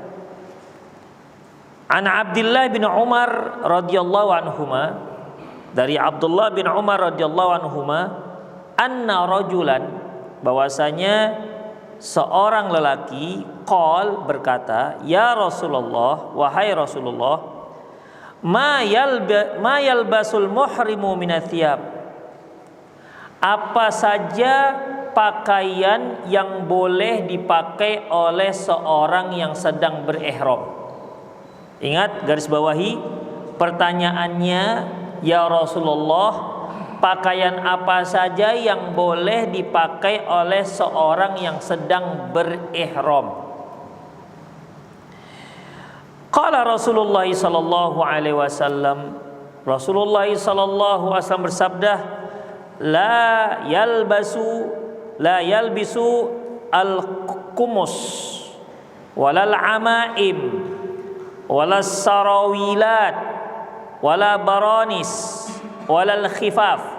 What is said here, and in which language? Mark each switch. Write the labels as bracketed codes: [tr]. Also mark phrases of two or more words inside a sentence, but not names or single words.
[ar] عن عبد الله بن عمر رضي الله عنهما, [id] dari Abdullah bin Umar [ar] رضي الله عنهما, أن رجلا, [id] bahwasanya seorang lelaki qol, berkata, [ar] يا رسول الله, [id] wahai Rasulullah, [ar] ما يلبس المحرم من الثياب, [id] apa saja pakaian yang boleh dipakai oleh seorang yang sedang berihram. Ingat, garis bawahi pertanyaannya, [ar] يا رسول الله, [id] pakaian apa saja yang boleh dipakai oleh seorang yang sedang berihram? [ar] قال رسول الله صلى الله عليه وسلم، رسول الله صلى الله عليه وسلم bersabda, لا يلبس القمص ولا العمائم ولا السراويلات ولا البرانس ولا الخفاف.